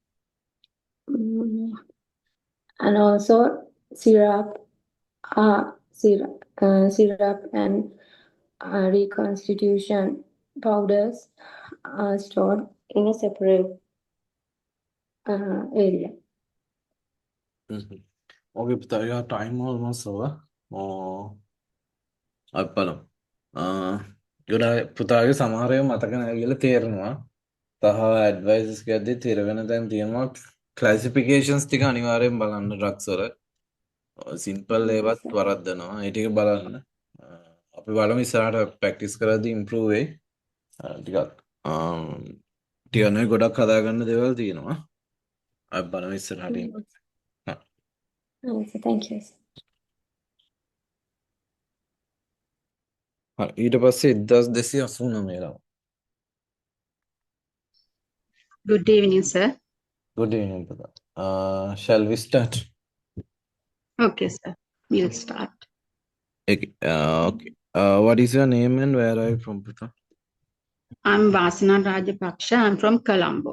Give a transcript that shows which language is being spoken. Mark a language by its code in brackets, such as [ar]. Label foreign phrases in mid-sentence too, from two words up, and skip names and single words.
[en] And also syrup and reconstitution powders are stored in a separate area. Okay, [si] පුතා, [en] your time almost over. [si] අපි බලමු. පුතාගේ සමහර ඒවා මතක නැහැ කියලා තේරෙනවා. තව ඇඩ්වයිසස් ගද්දි තිරවෙන තැන් තියෙනවා. ක්ලාසිෆිකේෂන්ස් ටික අනිවාර්යෙන් බලන්න ඩ්‍රග්ස් වල. සිම්පල් ඒවත් වරද්දනවා. ඒ ටික බලන්න. අපි බලමු ඉස්සරහට ප්‍රැක්ටිස් කරද්දී ඉම්ප්‍රූව් වෙයි. ටිකක් නේ ගොඩක් හදාගන්න දේවල් තියෙනවා. අපි බලමු ඉස්සරහට. [en] Thank you. [si] ඊට පස්සේ 1289 ලා. [en] Good evening, sir. Good evening, Pata. Shall we start? Okay, sir. We'll start. Okay. What is your name and where are you from, Pata? I'm Vasana Rajapaksha. I'm from Colombo.